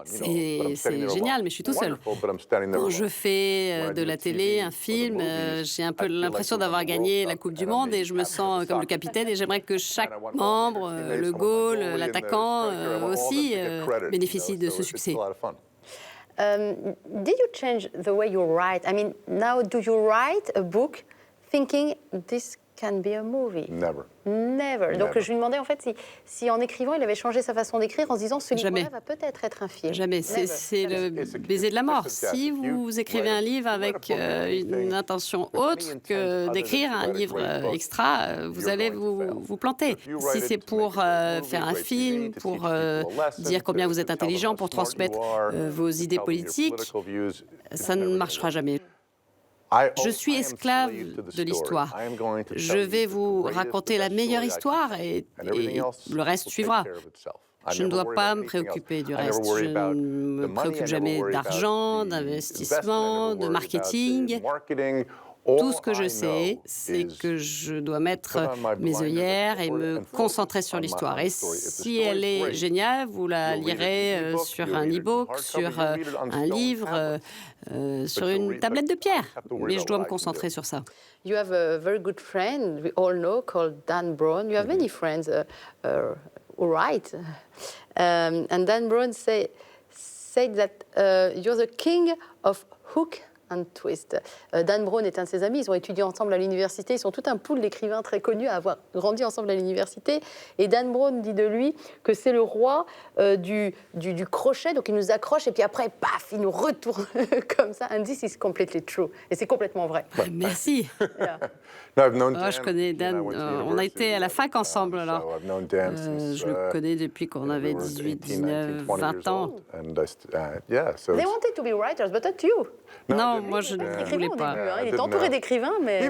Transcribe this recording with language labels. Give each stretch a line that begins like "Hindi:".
French: C'est génial, mais je suis tout seul. Quand je fais de la télé, un film, j'ai un peu l'impression d'avoir gagné la Coupe du Monde et je me sens comme le capitaine et j'aimerais que chaque membre, le goal, l'attaquant aussi, bénéficie de ce succès.
English: Did you change the way you write? I mean, now do you write a book thinking this can be a movie? Never.
French: Donc je lui demandais en fait si en écrivant il avait changé sa façon d'écrire en se disant ce livre-là va peut-être être un film. Jamais. C'est le baiser de la mort. Si vous écrivez un livre avec une intention autre que d'écrire un livre extra, vous allez vous planter. Si c'est pour faire un film, pour dire combien vous êtes intelligent, pour transmettre vos idées politiques, ça ne marchera jamais. Je suis esclave de l'histoire. Je vais vous raconter la meilleure histoire et le reste suivra. Je ne dois pas me préoccuper du reste. Je ne me préoccupe jamais d'argent, d'investissement, de marketing. Tout ce que je sais, c'est que je dois mettre mes œillères et me concentrer sur l'histoire. Et si elle est géniale, vous la lirez sur un e-book, sur un livre, sur une tablette de pierre. Mais je dois me concentrer sur ça.
English: You have a very good friend, we all know, called Dan Brown. You have many friends who write. And Dan Brown said that you're the king of hook and twist.
French: Dan Brown est un de ses amis, ils ont étudié ensemble à l'université, ils sont tout un pool d'écrivains très connus à avoir grandi ensemble à l'université. Et Dan Brown dit de lui que c'est le roi du crochet, donc il nous accroche et puis après, paf, il nous retourne comme ça.
English: And this is completely true.
French: Et c'est complètement vrai. Merci. Je connais Dan, on a été à la fac ensemble, alors je le connais depuis qu'on avait 18, 19, 20 ans.
English: They wanted to be writers, but not you.
French: Non, moi je ne voulais pas. Il est entouré d'écrivains, mais...